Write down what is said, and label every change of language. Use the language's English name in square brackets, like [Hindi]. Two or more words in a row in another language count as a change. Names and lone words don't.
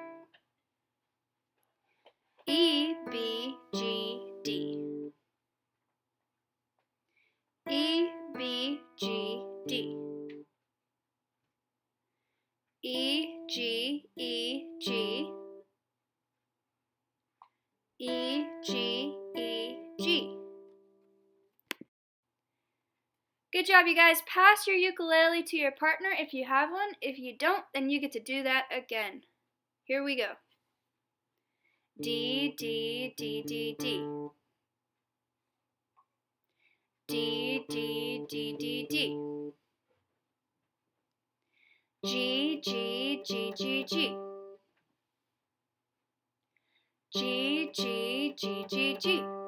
[English] E, B, G, D. E, B, G, D. E, G, E, G. E, G, E, G. Good job, you guys. Pass your ukulele to your partner if you have one. If you don't, then you get to do that again. Here we go. D, D, D, D, D. D, D, D, D, D. G, G, G, G, G. G, G, G, G, G.